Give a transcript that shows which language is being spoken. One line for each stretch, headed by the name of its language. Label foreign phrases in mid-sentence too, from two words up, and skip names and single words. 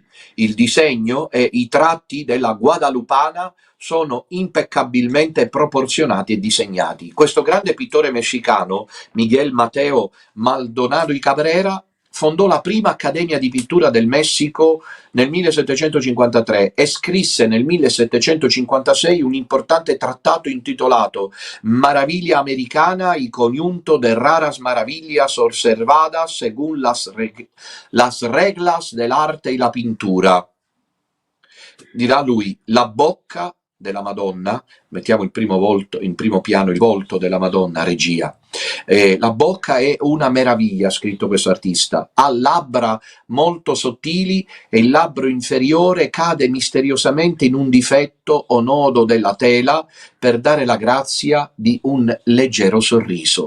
Italian: Il disegno e i tratti della Guadalupana sono impeccabilmente proporzionati e disegnati. Questo grande pittore messicano, Miguel Mateo Maldonado y Cabrera, fondò la prima Accademia di Pittura del Messico nel 1753 e scrisse nel 1756 un importante trattato intitolato Maravilla Americana y conjunto de raras maravillas observadas según las reglas del arte y la pintura. Dirà lui: la bocca della Madonna, mettiamo in primo piano il volto della Madonna, regia. La bocca è una meraviglia, ha scritto questo artista, ha labbra molto sottili e il labbro inferiore cade misteriosamente in un difetto o nodo della tela per dare la grazia di un leggero sorriso.